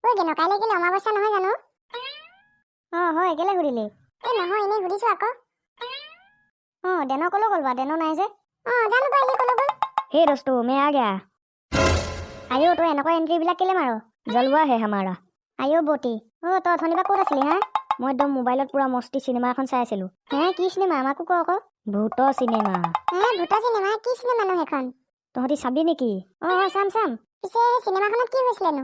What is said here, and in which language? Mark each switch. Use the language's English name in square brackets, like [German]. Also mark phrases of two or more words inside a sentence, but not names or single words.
[Assamese] কেনে কাইলৈ কেলে অমাৱস্যা নহয় জানো? হয় কেলে সুধিলি? নহয় এনেই সুধিছো আকৌ। দেনো কলৈ গ'ল বা? দেনো নাই যে। জানো পাই সি কলৈ গ'ল। [Hindi] हे दोस्तों मैं आ गया। आयो तो [Assamese] এনেকুৱা এন্ট্ৰি বিলাক কেলে মাৰো? [Hindi] जलवा है हमारा। [Assamese] আয়ো বটি। তো অথনিবা ক'ত আছিলি হা? মই একদম মোবাইলত পুৰা মস্তি চিনেমা এখন চাই আছিলো। কি চিনেমা আমাকো ক আকৌ। ভূত চিনেমা। ভূত চিনেমা? কি চিনেমানো সেইখন? তহঁতি চাবি নেকি? চাম। পিছে চিনেমাখনত কি হৈছিলেনো?